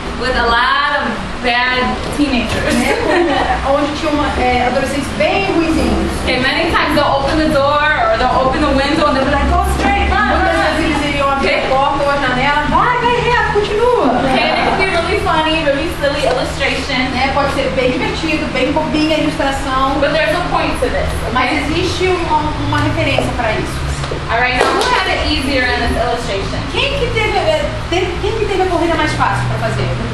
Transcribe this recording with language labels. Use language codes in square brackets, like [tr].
[en] with a lot of bad teenagers. [pt] né, onde tinham adolescentes bem ruizinhos. [en] Okay, many times they'll open the door or they'll open the window and they'll be like, go straight, run, [pt] Muitas [en] run. [pt] vezes eles iriam abrir a porta ou a janela. Vai reto, continua. [en] Okay, and it can be really funny, really silly illustration. [pt] Né, pode ser bem divertido, bem bobinha a ilustração. [en] But there's a point to this, [pt] Mas [en] okay? [pt] existe uma referência para isso. [en] Alright, now who had it easier in this illustration? [pt] Quem que teve a corrida mais fácil para fazer?